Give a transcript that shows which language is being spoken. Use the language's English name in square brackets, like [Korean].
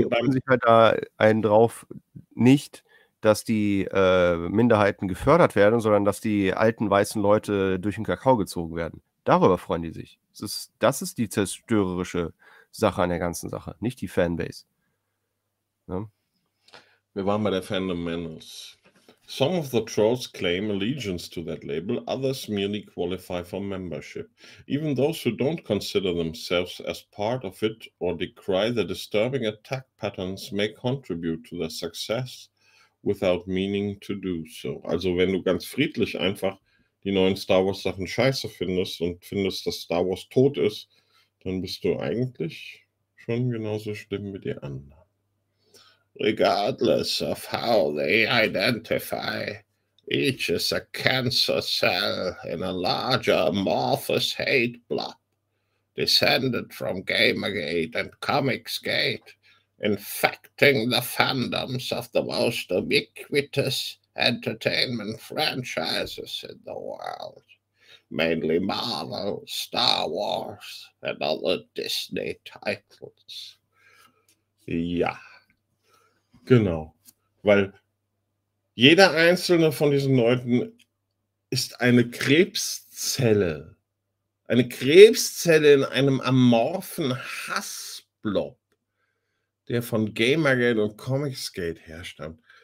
[German] Die holen sich halt da einen drauf nicht, dass die Minderheiten gefördert werden, sondern dass die alten weißen Leute durch den Kakao gezogen werden. Darüber freuen die sich. Das ist die zerstörerische Sache an der ganzen Sache, nicht die Fanbase. Ja. Wir waren bei der Fandom Menace. [English] Some of the trolls claim allegiance to that label, others merely qualify for membership. Even those who don't consider themselves as part of it or decry the disturbing attack patterns may contribute to their success without meaning to do so. [German] Also wenn du ganz friedlich einfach die neuen Star Wars Sachen scheiße findest und findest, dass Star Wars tot ist, dann bist du eigentlich schon genauso schlimm wie die anderen. [English] Regardless of how they identify, each is a cancer cell in a larger amorphous hate blob, descended from Gamergate and Comicsgate, infecting the fandoms of the most ubiquitous entertainment franchises in the world, mainly Marvel, Star Wars, and other Disney titles. [German] Ja. Genau, weil jeder einzelne von diesen Leuten ist eine Krebszelle. Eine Krebszelle in einem amorphen Hassblob, der von Gamergate und Comicsgate herstammt.